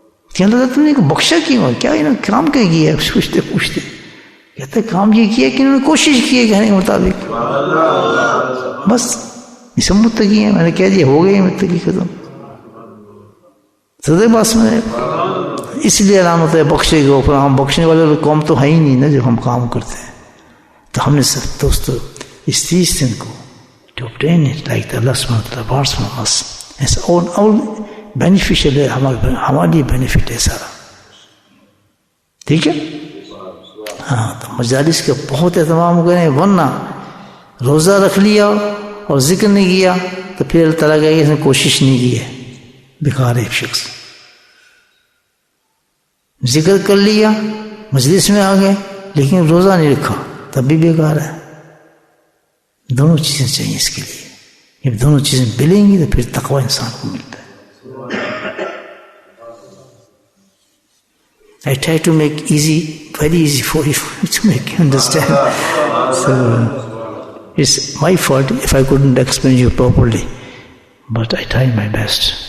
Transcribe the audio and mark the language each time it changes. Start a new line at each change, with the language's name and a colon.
Urdu: کہ اللہ تعالیٰ تم نے بخشا کیوں؟ کیا انہوں نے کام کیا کیا ہے؟ پوچھتے کہتے کام یہ کیا کہ انہوں نے کوشش کی ہے کہنے کے مطابق. بس یہ سب متقی ہیں. میں نے کہہ دیا ہو گئے متقی ختم. سدے باس میں اس لیے اعلان ہوتا ہے بخشے گا. پھر ہم بخشنے والے قوم تو ہے ہی نہیں نا جب ہم کام کرتے ہیں. تو ہم نے سب دوستو اس 30 دن کو
English: to obtain it like the Allah subhanahu wa ta'ala wants from us. It's all beneficial
Urdu: ہے، ہمارے لیے بینیفٹ ہے سارا. ٹھیک ہے ہاں. تو مجالس کا بہت اہتمام کریں، ورنہ روزہ رکھ لیا اور ذکر نہیں کیا تو پھر اللہ تعالیٰ کہے کہ اس نے کوشش نہیں کی ہے. بیکار ہے ایک شخص. ذکر کر لیا، مجلس میں آ گئے لیکن روزہ نہیں رکھا، تب بھی بیکار ہے. دونوں چیزیں چاہیے اس کے لیے. جب دونوں چیزیں ملیں گی تو پھر تقوی انسان کو ملتا ہے.
English: I try to make easy, very easy for you to make you understand. So it's my fault if I couldn't explain you properly, but I try my best.